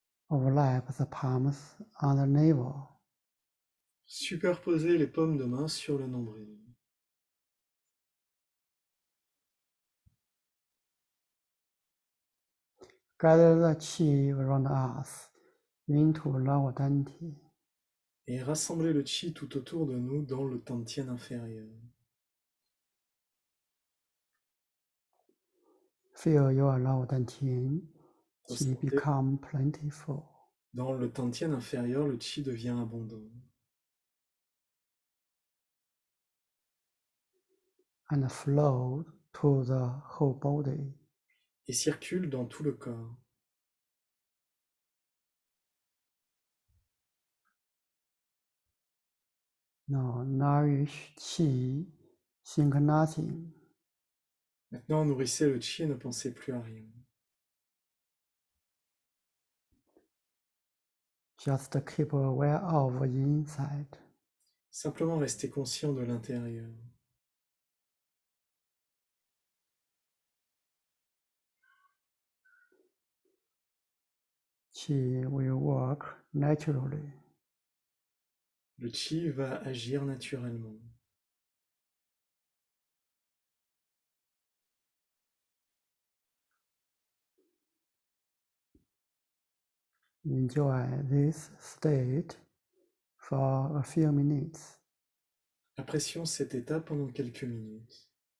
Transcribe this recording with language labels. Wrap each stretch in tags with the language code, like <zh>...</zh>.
<en>Overlap the palms on the navel.</en> <fr>Superposer les paumes de main sur le nombril.</fr> <en>Gather the qi around us into lower dantian.</en> <fr>Et rassembler le chi tout autour de nous dans le dantian inférieur.</fr> <en>Feel your lower dantian qi</en> <fr>Ressentez.</fr> <en>become plentiful.</en> <fr>Dans le dantian inférieur, le chi devient abondant.</fr> <en>And flow to the whole body.</en> <fr>Et circule dans tout le corps.</fr> <en>Now nourish qi, think nothing.</en> <fr>Maintenant, nourrissez le chi et ne pensez plus à rien.</fr> <en>Just keep aware of inside.</en> <fr>Simplement restez conscient de l'intérieur.</fr> <en>Qi will work naturally.</en> <fr>Le chi va agir naturellement.</fr> <en>Enjoy this state for a few minutes.</en> <fr>Apprécions cet état pendant quelques minutes.</fr>